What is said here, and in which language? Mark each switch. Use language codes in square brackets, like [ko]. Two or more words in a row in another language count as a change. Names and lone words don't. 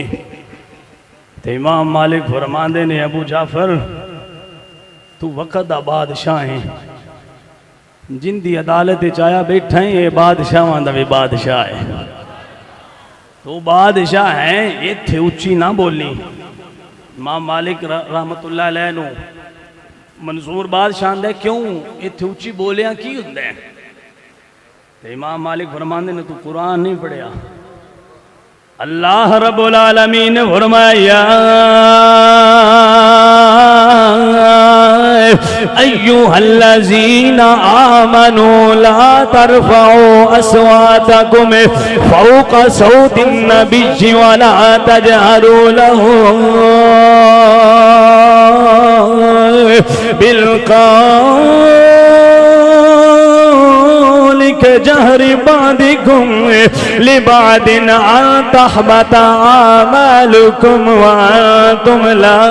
[pa] تے امام مالک فرماندے نیں ابو جعفر توں وقت دا بادشاہ ہے، جیہدی عدالت آیا بیٹھا ہے، اے بادشاہاں دا وی بادشاہ ہے. توں بادشاہ ہے، ایتھے اچی نا بولیں, امام مالک [ar] رحمة الله عليه [pa] نوں منصور بادشاہ آکھدا کیوں ایتھے اچی بولیا کی ہندا ہے? تے امام مالک فرماندے نیں توں قرآن نہیں پڑھیا. اللہ رب العالمین نے فرمایا [ar] أيها الذين آمنوا لا ترفعوا أصواتكم فوق صوت النبي ولا تجهروا له بالقول كجهر بعضكم لبعض أن تحبط أعمالكم وأنتم لا